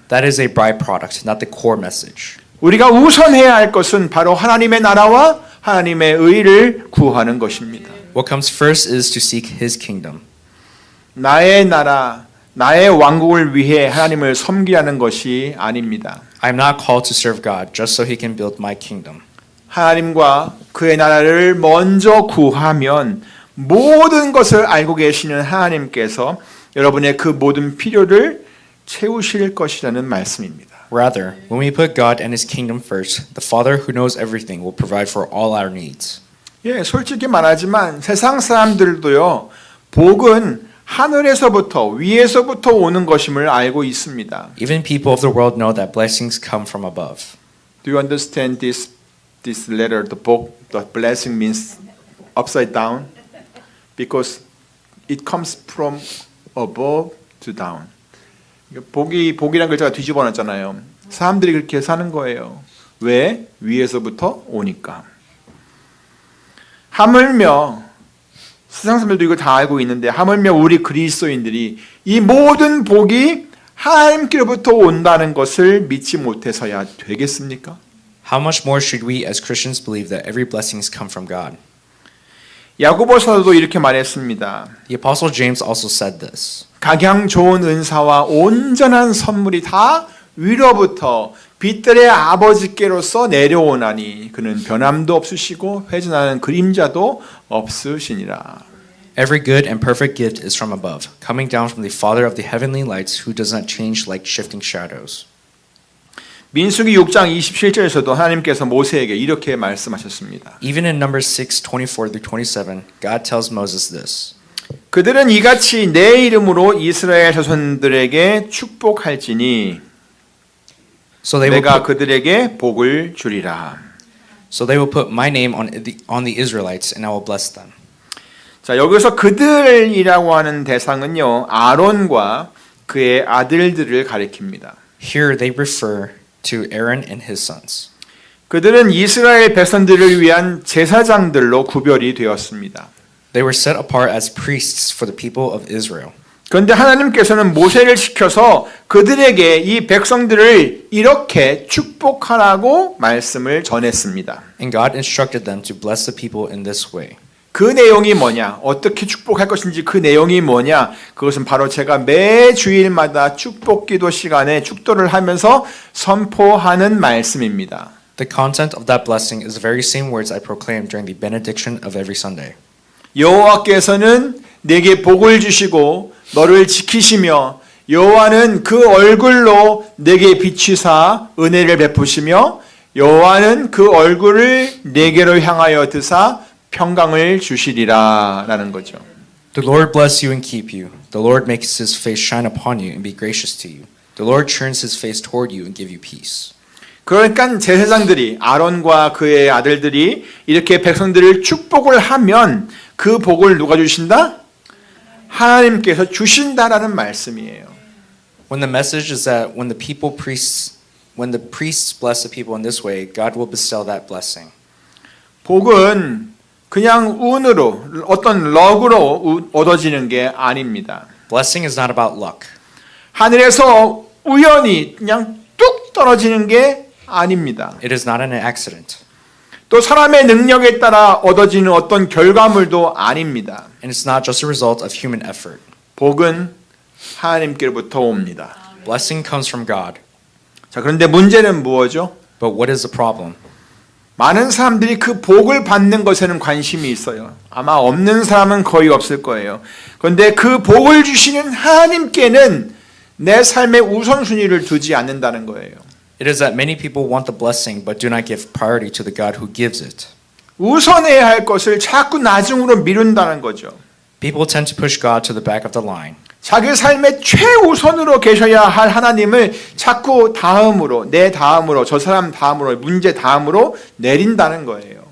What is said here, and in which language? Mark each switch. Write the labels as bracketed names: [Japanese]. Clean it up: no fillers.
[English] That is a byproduct, not the core message. [Korean] 우리가 우선해야 할 것은 바로 하나님의 나라와 하나님의 의를 구하는 것입니다. [English] What comes first is to seek His kingdom. [Korean] 나의 나라, 나의 왕국을 위해 하나님을 섬기라는 것이 아닙니다. [English] I am not called to serve God just so He can build my kingdom. [Korean] 하나님과 그의 나라를 먼저 구하면 모든 것을 알고 계시는 하나님께서 여러분의 그 모든 필요를 채우실 것이라는 말씀입니다. [English] Rather, when we put God and His kingdom first, the Father who knows everything will provide for all our needs. [Korean] 예, 솔직히 말하지만 세상 사람들도요, 복은 하늘에서부터 위에서부터 오는 것임을 알고 있습니다. [English] Even people of the world know that blessings come from above. Do you understand this letter, the book, the blessing means upside down? Because it comes from above to down. [Korean] 복이란 글자가 뒤집어 놨잖아요. 사람들이 그렇게 사는 거예요. 왜? 위에서부터 오니까. 하물며 세상 사람들도 이거 다 알고 있는데 하물며 우리 그리스도인들이 이 모든 복이 하나님께로부터 온다는 것을 믿지 못해서야 되겠습니까? [English] How much more should we as Christians believe that every blessings come from God? [Korean] 야고보서도 이렇게 말했습니다. [English] The Apostle James also said this. [Korean] 각양 좋은 은사와 온전한 선물이 다 위로부터 빛들의 아버지께로서 내려오나니 그는 변함도 없으시고 회전하는 그림자도 없으시니라. [English] Every good and perfect gift is from above, coming down from the Father of the heavenly lights, who does not change like shifting shadows. [Korean] 민수기 6장 27절에서도 하나님께서 모세에게 이렇게 말씀하셨습니다. [English] Even in Numbers 6:24-27, God tells Moses this. [Korean] 그들은 이같이 내 이름으로 이스라엘 자손들에게 축복할지니 [English] So they will [Korean] 내가 [English] put, [Korean] 그들에게 복을 주리라. [English] so they will put my name on the Israelites, and I will bless them. [Korean] 자, 여기서 그들이라고 하는 대상은요, 아론과 그의 아들들을 가리킵니다. [English] Here they refer to Aaron and his sons. [Korean] 그들은 이스라엘 백성들을 위한 제사장들로 구별이 되었습니다. [English] They were set apart as priests for the people of Israel. [Korean] 그런데 하나님께서는 모세를 시켜서 그들에게 이 백성들을 이렇게 축복하라고 말씀을 전했습니다. [English] And God instructed them to bless the people in this way. [Korean] 그 내용이 뭐냐? 어떻게 축복할 것인지 그 내용이 뭐냐? 그것은 바로 제가 매 주일마다 축복 기도 시간에 축도를 하면서 선포하는 말씀입니다. [English] The content of that blessing is the very same words I proclaim during the benediction of every Sunday. [Korean] 여호와께서는 내게 복을 주시고 너를 지키시며 여호와는 그 얼굴로 내게 비추사 은혜를 베푸시며 여호와는 그 얼굴을 내게로 향하여 드사 평강을 주시리라라는 거죠. [English] The Lord bless you and keep you. The Lord makes His face shine upon you and be gracious to you. The Lord turns His face toward you and give you peace. [Korean] 그러니까 제사장들이 아론과 그의 아들들이 이렇게 백성들을 축복을 하면 그 복을 누가 주신다? 하나님께서 주신다라는 말씀이에요. [English] When the message is that when the priests bless the people in this way, God will bestow that blessing. [Korean] 복은 그냥 운으로 어떤 럭으로 얻어지는 게 아닙니다. [English] Blessing is not about luck. [Korean] 하늘에서 우연히 그냥 뚝 떨어지는 게 아닙니다. [English] It is not an accident. [Korean] 또 사람의 능력에 따라 얻어지는 어떤 결과물도 아닙니다. [English] And it's not just a result of human effort. [Korean] 복은 하나님께로부터 옵니다. [English] Blessing comes from God. [Korean] 자, 그런데 문제는 무엇이죠? [English] But what is the problem? [Korean] 많은 사람들이 그 복을 받는 것에는 관심이 있어요. 아마 없는 사람은 거의 없을 거예요. 그런데 그 복을 주시는 하나님께는 내 삶의 우선순위를 두지 않는다는 거예요. [English] It is that many people want the blessing but do not give priority to the God who gives it. [Korean] 우선해야 할 것을 자꾸 나중으로 미룬다는 거죠. [English] People tend to push God to the back of the line. [Korean] 자기 삶의 최우선으로 계셔야 할 하나님을 자꾸 다음으로, 내 다음으로, 저 사람 다음으로, 문제 다음으로 내린다는 거예요.